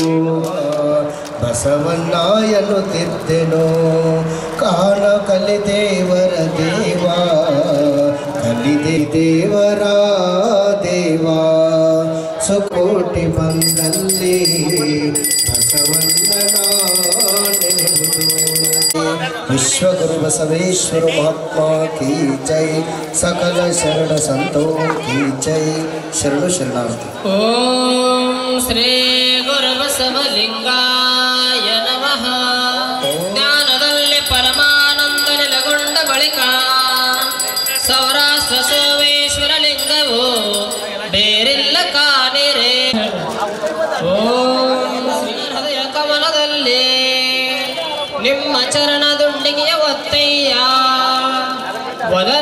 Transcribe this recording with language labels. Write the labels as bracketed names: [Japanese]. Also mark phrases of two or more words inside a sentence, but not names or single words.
[Kannada] ಬಸವಣ್ಣ ಎನ್ನುತ್ತಿದ್ದೆನೋ ಕಾಣ ಕಲಿದೇವರ ದೇವ, ಕಲಿದೆ ದೇವರ ದೇವ, ಸುಕೋಟಿ ಬಂದಲ್ಲಿ ಬಸವಣ್ಣನ ನೆನೆಯುವುದು. [Hindi] विश्वगुरु बसवेश्वर महात्मा की जय, सकल शरण संतों की जय, शरणु शरणार्थी। [Sanskrit] ओम श्री गुरु बसवलिंगाय नमः। [Kannada] ಜ್ಞಾನದಲ್ಲಿ ಪರಮಾನಂದ ನೆಲೆಗೊಂಡ ಬಳಿಕ ಸೌರಾಷ್ಟ್ರ ಸೋಮೇಶ್ವರ ಲಿಂಗವು ಬೇರಿಲ್ಲ ಕಾಣಿರೆ. ಓಂ ಶ್ರೀ ಹೃದಯ ಕಮಲದಲ್ಲಿ ನಿಮ್ಮ ಚರಣ ದುಂಡಿಗೆಯ ಒತ್ತಯ್ಯ, ವದನ